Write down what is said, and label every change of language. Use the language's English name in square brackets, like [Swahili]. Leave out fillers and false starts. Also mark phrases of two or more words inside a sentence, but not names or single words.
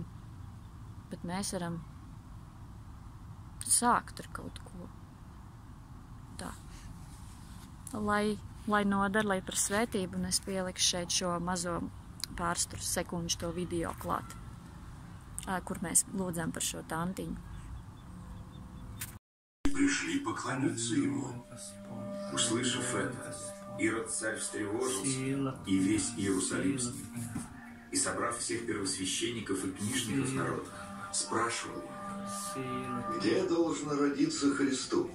[Latvian] Bet mēs varam sākt ar kaut ko. Tā. Lai nodar, lai par svētību, un es pieliku šeit šo mazo pārsturu sekundžu to video klāt, kur mēs lūdzām par šo tantiņu. [Russian] Пришли поклониться ему. Услышав это, Ирод царь встревожился, и весь Иерусалимский. и, собрав всех первосвященников и книжников народа, спрашивал: Где должно родиться Христу?